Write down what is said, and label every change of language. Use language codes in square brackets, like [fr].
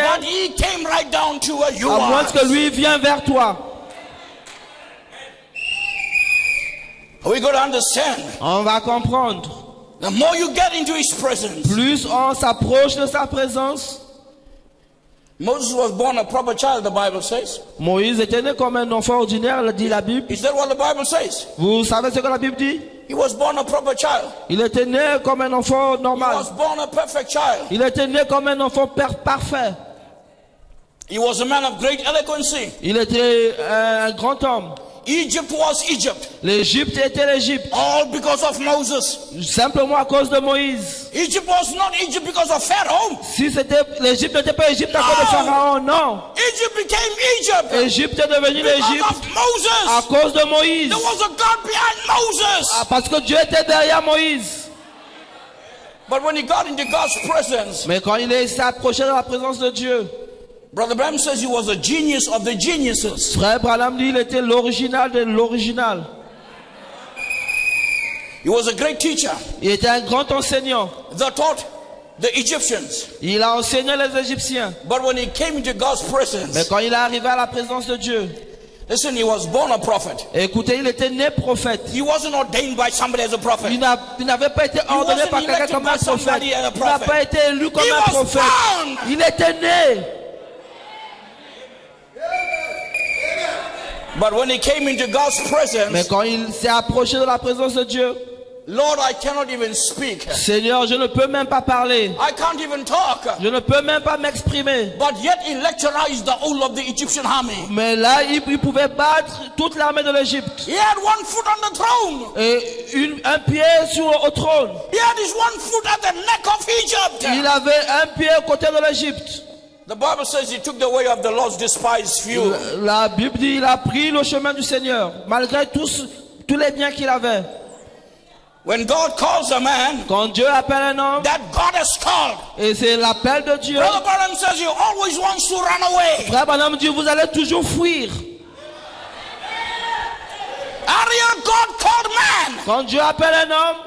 [en] but he came right down to where you [fr] à moins [en] are. [fr] que lui vienne vers toi. [en] We got to understand. [fr] On va comprendre. [en] The more you get into his presence. [fr] Plus on s'approche de sa présence. [en] Moses was born a proper child, the Bible says. [fr] Moïse était né comme un enfant ordinaire, dit la Bible. [en] Is that what the Bible says? [fr] Vous savez ce que la Bible dit? [en] He was born a proper child. [fr] Il était né comme un enfant [en] He [fr] normal. [en] was born a perfect child. [fr] Il était né comme un enfant parfait. [en] He was a man of great eloquence. [fr] Il était un grand homme. [en] Egypt was Egypt. [fr] L'Égypte était l'Égypte. [en] All because of Moses. [fr] Simplement à cause de Moïse. [en] Egypt was not Egypt because of Pharaoh. [fr] Si c'était l'Égypte n'était pas Égypte à cause de Pharaon, non. [en] Egypt became Egypt [fr] Égypte est devenue [en] because [fr] l'Égypte [en] of Moses. [fr] à cause de Moïse. [en] There was a God behind Moses. [fr] Parce que Dieu était derrière Moïse. [en] But when he got into God's presence, [fr] Mais quand il s'est approché de la présence de Dieu, [en] Brother Branham says he was a genius of the geniuses. [fr] Frère Branham dit il était l'original de l'original. [en] He was a great teacher [fr] Il était un grand enseignant. [en] that taught the Egyptians. [fr] Il a enseigné les Égyptiens. [en] But when he came into God's [fr] Mais [en] presence, [fr] quand il est arrivé à la présence de Dieu, [en] listen, he was born a prophet. [fr] écoutez, il était né prophète. [en] He wasn't ordained by somebody as a prophet. [fr] Il n'avait pas été ordonné [en] wasn't [fr] par quelqu'un [en] elected [fr] comme un [en] by [fr] prophète. [en] somebody as a [fr] Il n'a [en] prophet. [fr] pas été élu comme [en] He [fr] un [en] was [fr] prophète. [en] born. [fr] Il était né. [en] But when he came into God's [fr] Mais [en] presence, [fr] quand il s'est approché de la présence de Dieu, [en] Lord, I cannot even speak. [fr] Seigneur, je ne peux même pas parler. [en] I can't even talk. [fr] Je ne peux même pas m'exprimer. [en] But yet he lecturized the whole of the Egyptian army. [fr] Mais là, il pouvait battre toute l'armée de l'Égypte. [en] He had one foot on the throne. [fr] Et un pied au trône. [en] He had his one foot at the neck of Egypt. [fr] Il avait un pied à côté de l'Égypte. [en] The Bible says he took the way of the Lord's despised few. [fr] La Bible dit il a pris le chemin du Seigneur, malgré tous les biens qu'il avait. [en] When God calls a man, [fr] Quand Dieu appelle un homme, [en] that God has called. [fr] et c'est l'appel de Dieu, [en] Brother Branham says he always wants to run away. [fr] Frère Branham dit vous allez toujours fuir. [en] Ariel, God called man, [fr] Quand Dieu appelle un homme,